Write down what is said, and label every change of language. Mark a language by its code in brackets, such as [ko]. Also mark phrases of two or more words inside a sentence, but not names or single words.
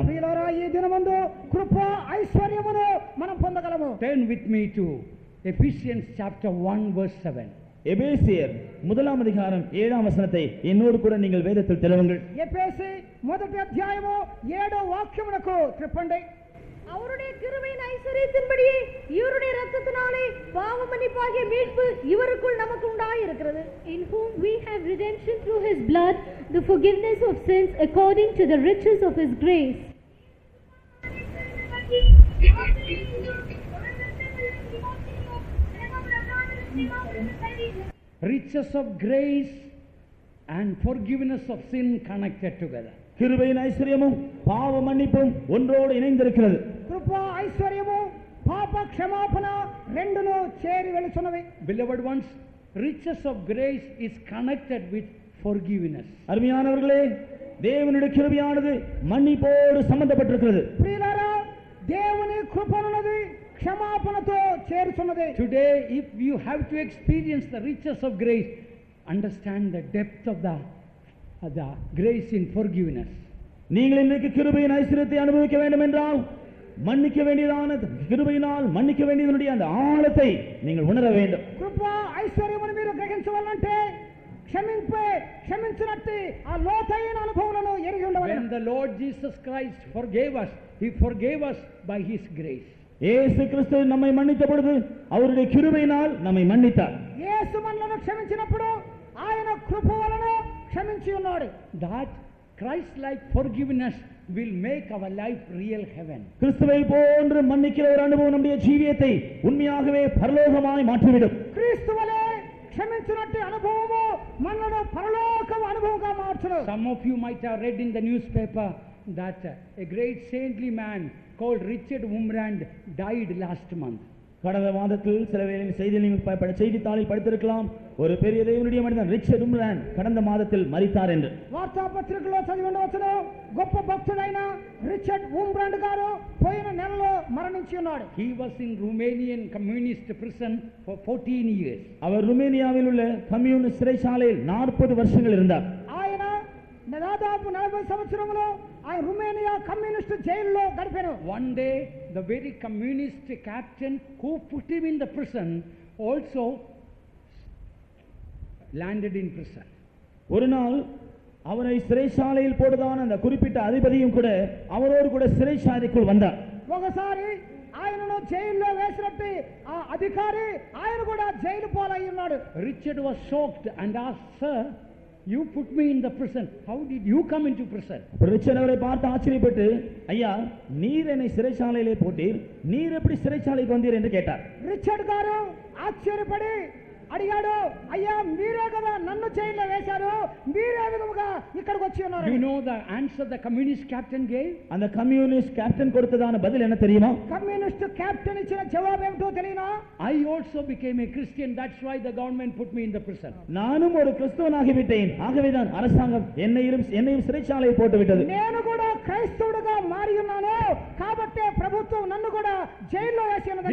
[te] ప్రియులారా, ఈ దినమందు కృప ఐశ్వర్యమును మనం పొందగలము. [en] Turn with me to Ephesians chapter 1 verse 7. [ta] எபேசியர் 1ஆம் அதிகாரம் 7ஆம் வசனத்தை என்னோடு கூட நீங்கள் வேதத்தில் திறவுங்கள். [te] ఎఫెసీ 1వ అధ్యాయము 7వ వాక్యమునకు త్రిప్పండి. [ta] அவருடைய கிருபையின் ஐஸ்வரியத்தின்படியே இவருடைய இரத்தத்தினாலே பாவ மன்னிப்பாகிய மீட்பு இவருக்குள் நமக்கு உண்டாயிருக்கிறது. [en] In whom we have redemption through his blood, the forgiveness of sins according to the riches of his grace. Riches of grace and forgiveness of sin connected together. [ta] கிருபையின் ஐஸ்வர்யமும் பாவ மன்னிப்பும் ஒன்றோடு இணைந்திருக்கிறது. [te] కృప ఐశ్వర్యము పాప క్షమాపణ రెండును చేరి వెలుచున్నవి. [en] Beloved ones, riches of grace is connected with forgiveness. [ta] அருமையானவர்களே, தேவனுடைய கிருபையானது மன்னிப்போடு சம்பந்தப்பட்டிருக்கிறது. [te] ప్రియులారా, దేవుని కృపనున్నది క్షమాపణతో చేరుచున్నది. [en] Today, if you have to experience the riches of grace, understand the depth of the grace in forgiveness. [ta] நீங்கள் இன்றைக்கு கிருபையின் ஐஸ்வரியத்தை அனுபவிக்க வேண்டும் என்றால் மன்னிக்க வேண்டியதான கிருபையினால் மன்னிக்க வேண்டியதனுடைய அந்த ஆழத்தை நீங்கள் உணர வேண்டும். [te] కృప ఐశ్వర్యమును మీరు గ్రహించవాలంటే క్షమించినట్టు ఆ లోతైన అనుభవాలను ఎరిగి ఉండవాలి. [en] When the Lord Jesus Christ forgave us, he forgave us by his grace. [ta] இயேசு கிறிஸ்து நம்மை மன்னித்த பொழுது அவருடைய கிருபையினால் நம்மை மன்னித்தார். [te] యేసు మనలను క్షమించినప్పుడు ఆయన కృప వలన క్షమించి ఉన్నాడు. [en] That Christ-like forgiveness will make our life real heaven. [ta] கிறிஸ்துவை போன்று மன்னிக்கிற ஒரு அனுபவம் நம்முடைய ஜீவியத்தை உண்மையாகவே பரலோகமாய் மாற்றிவிடும். [te] క్రీస్తు వలె క్షమించినట్టు అనుభవము మనను పరలోకం అనుభవంగా మార్చును. [en] Some of you might have read in the newspaper that a great saintly man called Richard Wurmbrand died last month. [ta] கடந்த மாதத்தில் சில வேளையில் செய்தித்தாளில் படித்திருக்கலாம், ஒரு பெரிய தேவனுடைய மனிதன் ரிச்சர்ட் உம்ராண்ட் கடந்த மாதத்தில் மரித்தார் என்று. [te] వార్తాపత్రికలో చదివి ఉండవచ్చును, గొప్ప భక్తుడైన రిచర్డ్ వుంబ్రాండ్ గారు పోయిన నెలలో మరణించి ఉన్నాడు. [en] He was in Romanian communist prison for 14 years. [ta] அவர் ருமேனியாவில் உள்ள கம்யூனிஸ்ட் சிறைச்சாலையில் 40 வருஷங்கள் இருந்தார். [te] ఆయన దాదాపు 40 సంవత్సరములు ఆయన రుమేనియా కమ్యూనిస్ట్ జైలులో గడిపారు. [en] One day the very communist captain who put him in the prison also landed in prison. [ta] ஒரு நாள் அவரை சிறைச்சாலையில் போடுதான் அந்த குறிப்பிட்ட அதிபதியும் கூட அவரோடு கூட சிறைச்சாலைக்குள் வந்தார். [te] ఒకసారి ఆయనను జైల్లో వేసినట్టు ఆ అధికారి ఆయన కూడా జైలు పాలై ఉన్నాడు. [en] Richard was shocked and asked, "Sir, you put me in the prison. How did you come into prison?" [ta] ரிச்சர்ட் அவரை பார்த்து ஆச்சரியப்பட்டு, ஐயா, நீர் என்னை சிறைச்சாலையிலே போட்டீர், நீர் எப்படி சிறைச்சாலைக்கு வந்தீர் என்று கேட்டார். [te] రిచర్డ్ గారు ఆశ్చర్యపడి అడిగాడు, అయ్యా మీరే కదా నన్ను జైల్లో వేశారు, మీరే విధముగా ఇక్కడికి వచ్చి ఉన్నారు. [en] You know the answer the communist captain gave? [ta] அந்த [en] communist captain [ta] கொடுத்ததான பதில் என்ன தெரியுமா? [en] communist captain [te] ఇచ్చిన జవాబు ఏమిటో తెలియనా? [en] I also became a Christian, that's why the government put me in the prison. [ta] நானும் ஒரு கிறிஸ்தவனாகிவிட்டேன், ஆகவேதான் அரசாங்கம் என்னையும் சிறைச்சாலையில் போட்டு விட்டது. [te] నేను కూడా క్రైస్తవుడిగా మారి ఉన్నాను, కాబట్టి ప్రభుత్వం నన్ను కూడా జైల్లో వేసి ఉన్నదని